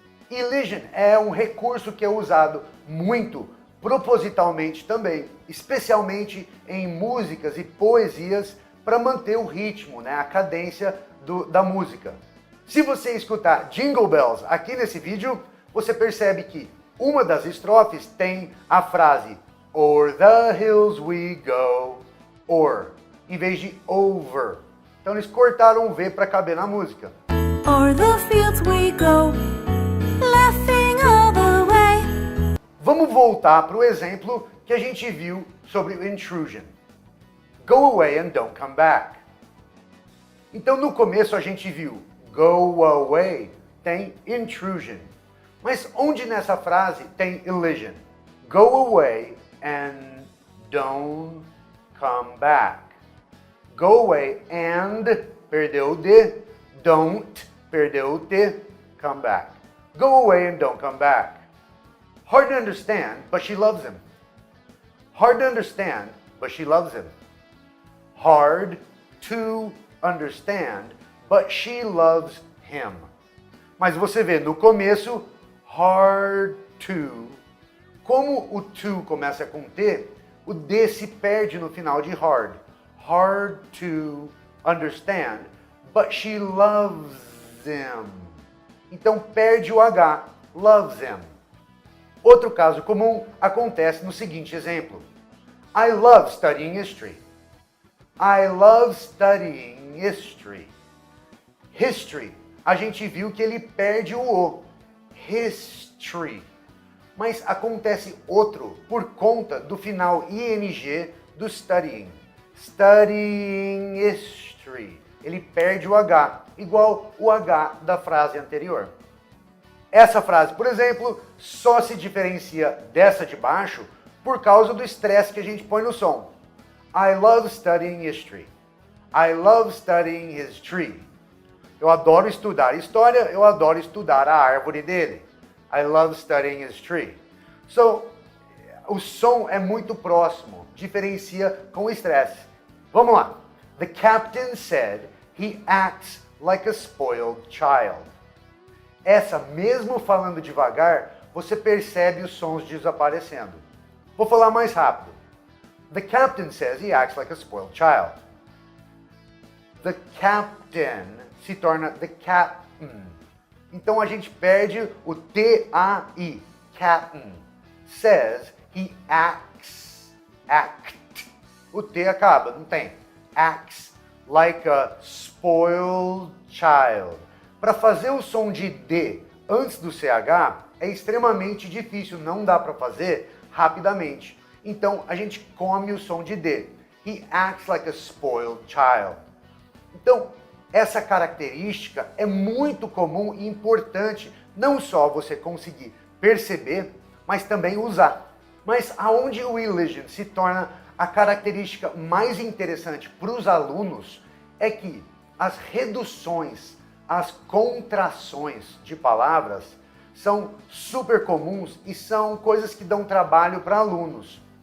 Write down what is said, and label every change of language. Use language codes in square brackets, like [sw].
[pt] Elision é um recurso que é usado muito, propositalmente também, especialmente em músicas e poesias, para manter o ritmo, a cadência da música. Se você escutar Jingle Bells aqui nesse vídeo, você percebe que uma das estrofes tem a frase [en] "O'er the hills we go", [pt] or, em vez de over. Então eles cortaram o V para caber na música. [en] O'er the fields we go, laughing all the way. [pt] Vamos voltar para o exemplo que a gente viu sobre o intrusion. [en] Go away and don't come back. [pt] Então no começo a gente viu go away tem intrusion. Mas onde nessa frase tem elision? [en] Go away and don't come back. Go away and, [pt] perdeu o D, [en] don't, [pt] perdeu o T, [en] come back. Go away and don't come back. Hard to understand, but she loves him. Hard to understand, but she loves him. Hard to understand, but she loves him. [pt] Mas você vê, no começo, hard to. Como o to começa com T, o D se perde no final de hard. [en] Hard to understand, but she loves him. [pt] Então perde o H, [en] loves him. [pt] Outro caso comum acontece no seguinte exemplo. [en] I love studying history. I love studying history. [pt] History, a gente viu que ele perde o O. History. Mas acontece outro por conta do final ing do studying. [en] Studying history. [pt] Ele perde o H, igual o H da frase anterior. Essa frase, por exemplo, só se diferencia dessa de baixo por causa do estresse que a gente põe no som. [en] I love studying history. I love studying his tree. [pt] Eu adoro estudar história, eu adoro estudar a árvore dele. [en] I love studying his tree. [pt] So, o som é muito próximo, diferencia com o estresse. Vamos lá. [en] The captain said he acts like a spoiled child. [pt] Essa, mesmo falando devagar, você percebe os sons desaparecendo. Vou falar mais rápido. [en] The captain says he acts like a spoiled child. [pt] The captain se torna the captain. Então a gente perde o T-A-I. [en] Captain. Says he acts. Act. [pt] O T acaba, não tem. [en] Acts like a spoiled child. [pt] Para fazer o som de D antes do CH é extremamente difícil, não dá para fazer rapidamente. Então a gente come o som de D. [en] He acts like a spoiled child. [pt] Então, essa característica é muito comum e importante, não só você conseguir perceber, mas também usar. Mas aonde o elision se torna a característica mais interessante para os alunos é que as reduções, as contrações de palavras são super comuns e são coisas que dão trabalho para alunos.